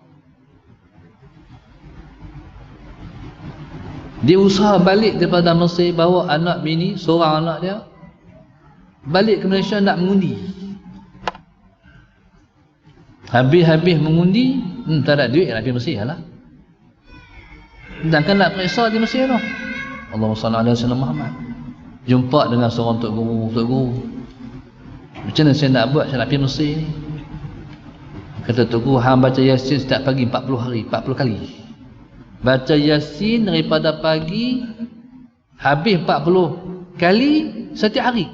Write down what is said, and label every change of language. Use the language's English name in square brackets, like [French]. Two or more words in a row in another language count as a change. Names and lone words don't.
[Malay] Dia usaha balik daripada Mesir, bawa anak bini, seorang anak dia balik ke Malaysia nak mengundi. Habis-habis mengundi, tak ada duit nak pergi Mesir lah. Dan kan nak periksa di Mesir tu. [Arabic] Allahumma salli ala sayyidina Muhammad. [Malay] Jumpa dengan seorang tok guru. Macam mana saya nak buat, saya nak pergi Mesir ni? Kata tok guru, hang baca Yasin setiap pagi 40 hari, 40 kali. Baca Yasin daripada pagi habis 40 kali setiap hari.